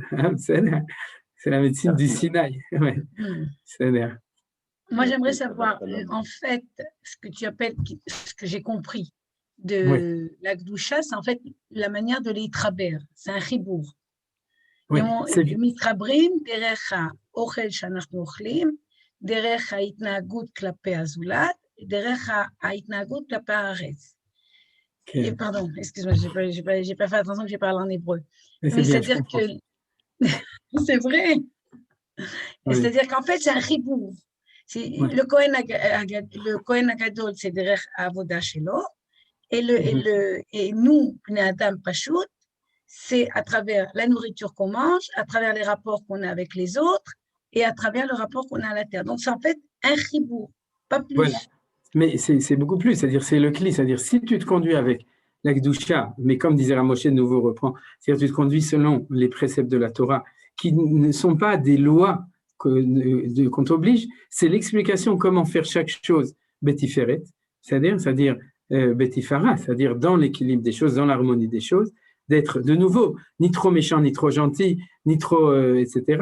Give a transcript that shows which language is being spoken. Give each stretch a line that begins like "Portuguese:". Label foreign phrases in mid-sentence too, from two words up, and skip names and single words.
French: C'est la médecine du Sinaï. Ouais. Moi, j'aimerais savoir, en fait, ce que tu appelles, ce que j'ai compris de la Gdusha, c'est en fait la manière de l'Itraber. C'est un chibour. Oui,
Hebrew: מתחברים דרך האוכל שאנחנו אוכלים, דרך ההתנהגות כלפי הזולת, דרך ההתנהגות כלפי הארץ.
French: Pardon, excuse-moi, j'ai pas fait attention que j'ai parlé en hébreu. Mais c'est-à-dire que c'est vrai. Oui. C'est-à-dire qu'en fait, c'est un chibour. Le
Hebrew: כהן הגדול,
French: c'est
Hebrew: דרך עבודה שלו,
French: et nous,
Hebrew: בני אדם פשוט,
French: c'est à travers la nourriture qu'on mange, à travers les rapports qu'on a avec les autres et à travers le rapport qu'on a à la terre. Donc, c'est en fait un chibour, pas plus. Voilà. Mais c'est beaucoup plus, c'est-à-dire c'est le cli, c'est-à-dire si tu te conduis avec la Gdusha, mais comme disait Rav Moshe de nouveau reprend, c'est-à-dire tu te conduis selon les préceptes de la Torah, qui ne sont pas des lois qu'on t'oblige, c'est l'explication comment faire chaque chose betiferet, c'est-à-dire betifara, c'est-à-dire dans l'équilibre des choses, dans l'harmonie des choses, d'être de nouveau ni trop méchant, ni trop gentil, ni trop, etc.